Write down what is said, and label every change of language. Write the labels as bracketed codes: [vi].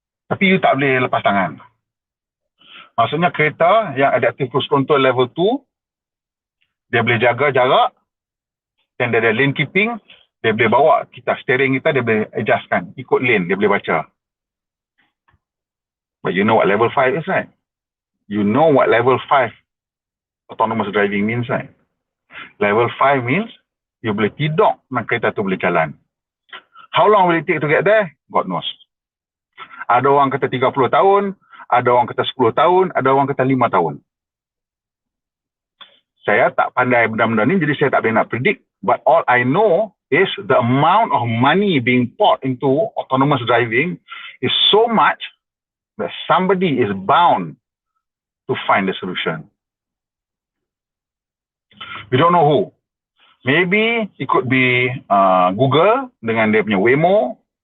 [ms] Tapi you tak boleh lepas tangan. Maksudnya kereta yang adaptive cruise control level 2, dia boleh jaga jarak, dan dia ada lane keeping, Dia boleh bawa kita, steering kita dia boleh adjustkan, ikut lane dia boleh baca. [en] But you know what level 5 is, right? You know what level 5 autonomous driving means, right? Level 5 means you [ms] boleh tidur dan kereta tu boleh jalan. [en] How long will it take to get there? God knows. [ms] Ada orang kata 30 tahun, ada orang kata 10 tahun, ada orang kata 5 tahun. Saya tak pandai benda-benda ni, jadi saya tak boleh nak predict. [en] But all I know is the amount of money being poured into autonomous driving is so much that somebody is bound to find the solution. We don't know who. Maybe it could be Google [ms] dengan dia punya [en] Waymo.